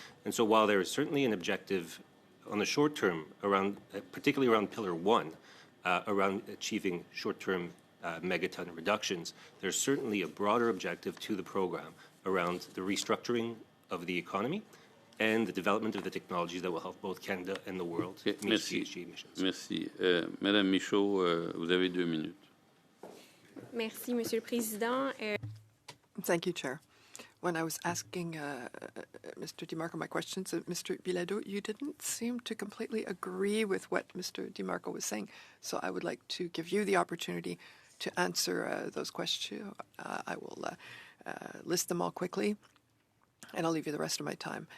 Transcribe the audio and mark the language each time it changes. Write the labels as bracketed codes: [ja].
[en] And so while there is certainly an objective on the short term, around, particularly around Pillar 1, around achieving short-term megaton reductions, there's certainly a broader objective to the program around the restructuring of the economy and the development of the technologies that will help both Canada and the world meet GHG emissions. [fr] Merci. Madame Michaud, vous avez 2 minutes. Merci, Monsieur le Président. [en] Thank you, Chair. When I was asking Mr. DiMarco my questions, Mr. Bilodeau, you didn't seem to completely agree with what Mr. DiMarco was saying. So I would like to give you the opportunity to answer those questions. I will list them all quickly, and I'll leave you the rest of my time.